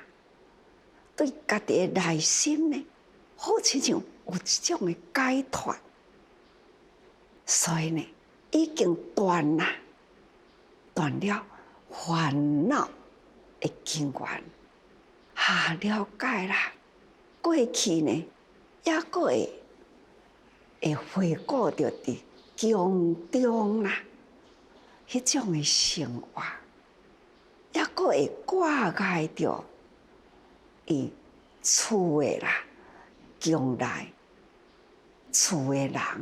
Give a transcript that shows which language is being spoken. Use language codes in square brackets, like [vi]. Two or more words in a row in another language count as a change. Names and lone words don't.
[nan] 对家己的内心呢，好亲像有一种的解脱，所以呢，已经断啦，断了烦恼的根源，了解啦。过去呢，也阁会回顾着伫宫中啦，迄种的生活，也阁会挂碍着伊厝的啦，宫内厝的人